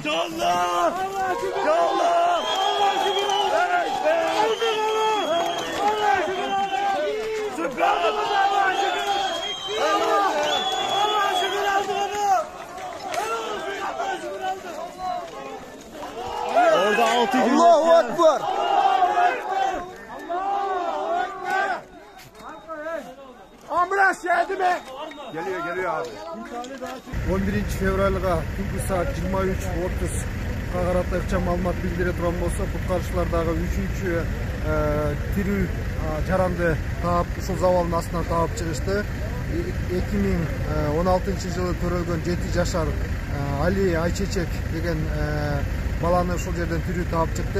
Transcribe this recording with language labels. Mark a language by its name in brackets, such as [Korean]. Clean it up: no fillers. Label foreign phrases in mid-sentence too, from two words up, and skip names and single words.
[Turkish] Allah şükür Orada 6 gün. Allahu Ekber. Ambulans geldi mi? Geliyor abi. [Kyrgyz] 11 [Uzbek] fevralga tungi saat [Kyrgyz] 23:30 Kagaratda ыкчам маалымат билдире турган болсо, куткаруучулардагы 3-чү тирүү жаранды таап, ушул завалдын астынан таап чыгышты. 2016-жылы төрөлгөн 7 жашар Али Айчечек деген баланы ушул жерден тирүү таап чыкты.